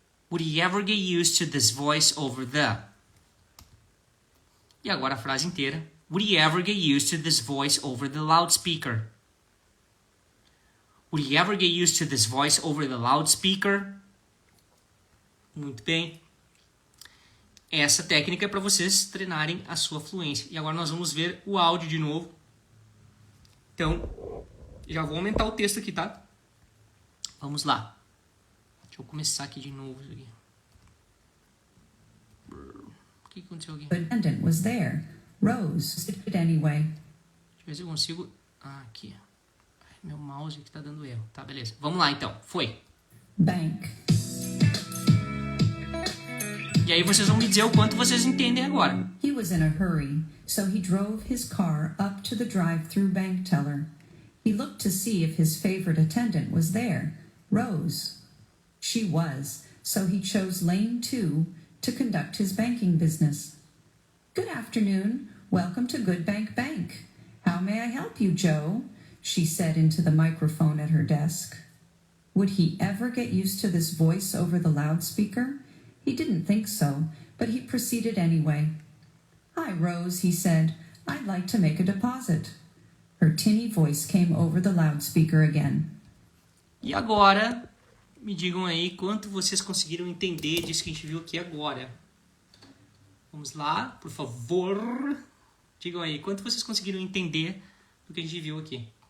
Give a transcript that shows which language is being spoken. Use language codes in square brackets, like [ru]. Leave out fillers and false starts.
[en] Would he ever get used to this voice over the? [pt] E agora a frase inteira. [en] Would he ever get used to this voice over the loudspeaker? Would he ever get used to this voice over the loudspeaker? [pt] Muito bem. Essa técnica é para vocês treinarem a sua fluência. E agora nós vamos ver o áudio de novo. Então, já vou aumentar o texto aqui, tá? Vamos lá. Deixa eu começar aqui de novo. Isso aqui. O que aconteceu aqui? [en] The attendant was there. Rose did anyway. [pt] Deixa eu ver se eu consigo... Ah, aqui. Meu mouse aqui tá dando erro. Tá, beleza. Vamos lá, então. Foi. [en] Bank. [pt] E aí vocês vão me dizer o quanto vocês entendem agora. [en] He was in a hurry, so he drove his car up to the drive-through bank teller. He looked to see if his favorite attendant was there, Rose. She was, so he chose lane 2 to conduct his banking business. Good afternoon. Welcome to Good Bank Bank. How may I help you, Joe? She said into the microphone at her desk. Would he ever get used to this voice over the loudspeaker? He didn't think so, but he proceeded anyway. Hi, Rose, he said. I'd like to make a deposit. Her tinny voice came over the loudspeaker again. [pt] E agora, me digam aí quanto vocês conseguiram entender disso que a gente viu aqui agora. Vamos lá, por favor. Digam aí, quanto vocês conseguiram entender do que a gente viu aqui.